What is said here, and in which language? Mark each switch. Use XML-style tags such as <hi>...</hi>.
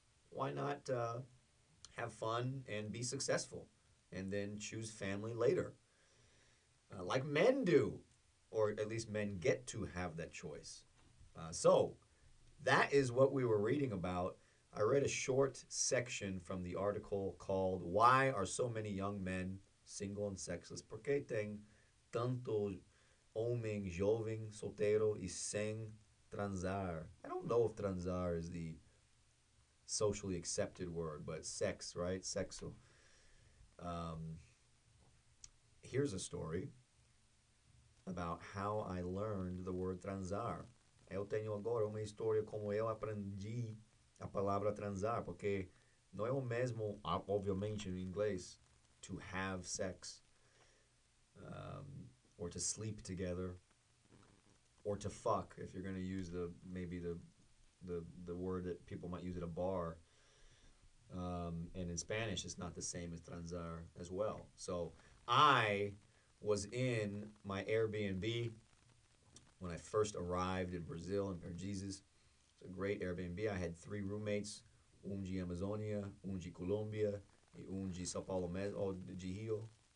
<en>Why not have fun and be successful, and then choose family later, like men do, or at least men get to have that choice. So that is what we were reading about. I read a short section from the article called "Why Are So Many Young Men Single and Sexless?</en> <pt>Porque tem tanto homem jovem solteiro e sem transar?"</pt> <en>I don't know if transar is the socially accepted word, but sex, right? Sexo. Um, Here's a story about how I learned the word transar.</en> <pt>Eu tenho agora uma história como eu aprendi a palavra transar, porque não é o mesmo, obviamente, em inglês,</pt> <en>to have sex, or to sleep together, or to fuck, if you're going to use maybe the word that people might use at a bar. And in Spanish, it's not the same as transar as well. So I was in my Airbnb when I first arrived in Brazil, in Perdizes. It's a great Airbnb. I had 3 roommates,</en> <pt>de Amazônia, de Colômbia, e de São Paulo, de Rio.</pt>